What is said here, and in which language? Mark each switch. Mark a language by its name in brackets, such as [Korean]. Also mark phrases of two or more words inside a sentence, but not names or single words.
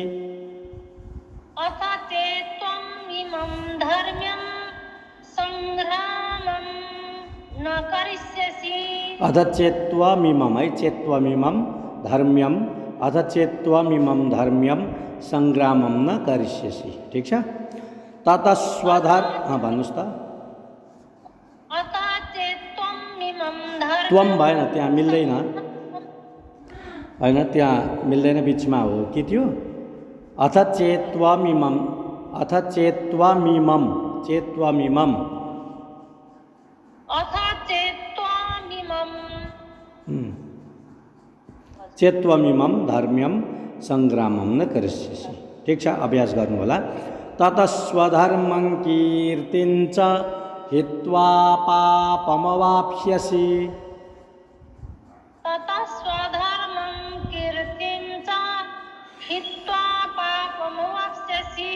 [Sanskrit] अथ चेत्त्वमिमं धर्म्यं सङ्ग्रामं न करिष्यसि अथ चेत्त्वमिमं चेत्त्वमिमं धर्म्यं अथ चेत्त्वमिमं धर्म्यं सङ्ग्रामं न करिष्यसि [Nepali] ठीक छ [Sanskrit] ततः [Nepali] भन्नुहोस् त [Sanskrit] अथ चेत्त्वमिमं धर्म्यं [Nepali] त्वम भएन त्यहाँ मिल्दैन होइन त्यहाँ मिल्दैन बिचमा हो के थियो [Sanskrit] अथ चेत्त्वमिमं अथ चेत्त्वमिमं चेत्त्वमिमं अथ चेत्त्वमिमं चेत्त्वमिमं धर्म्यं सङ्ग्रामं न करिष्यसि [Nepali] ठीक छ अभ्यास गर्नु होला [Sanskrit] ततः स्वधर्मं कीर्तिं च हित्वा पापमवाप्स्यसि ततः स्वधर्मं कीर्तिं च हित्वा पापमवाप्स्यसि